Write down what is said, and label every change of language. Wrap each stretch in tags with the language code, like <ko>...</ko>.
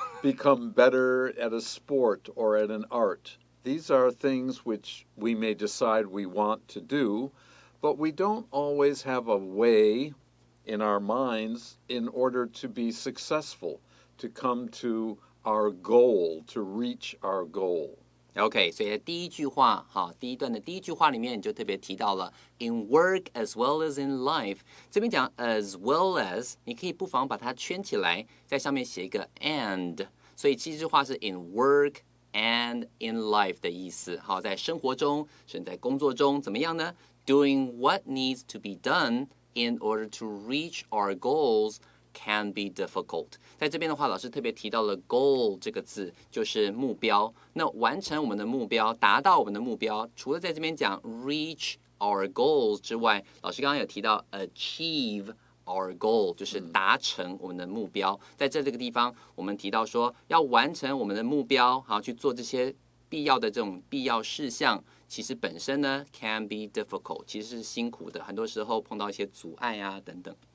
<en>become better at a sport or at an art. These are things which we may decide we want to do, but we don't always have a way in our minds in order to be successful, to come to our goal, to reach our goal.</en> <zh>OK， 所以第一句话，哈，第一段的第一句话里面你就特别提到了</zh> <en>in work as well as in life。</en> <zh>这边讲 as well as， 你可以不妨把它圈起来，在上面写一个 and， 所以这句话是</zh> <en>in work and in life</en> <zh>的意思。好，在生活中，甚至在工作中，怎么样呢？</zh> <en>Doing what needs to be done in order to reach our goals can be difficult。</en> <zh>在这边的话，老师特别提到了 goal 这个字，就是目标。那完成我们的目标，达到我们的目标，除了在这边讲</zh> <en>reach our goals</en> <zh>之外，老师刚刚有提到</zh> <en>achieve our goal，</en> <zh>就是达成我们的目标。在这个地方，我们提到说，要完成我们的目标，好去做这些必要的这种必要事项，其实本身呢</zh> <en>can be difficult，</en> <zh>其实是辛苦的，很多时候碰到一些阻碍啊等等。</zh>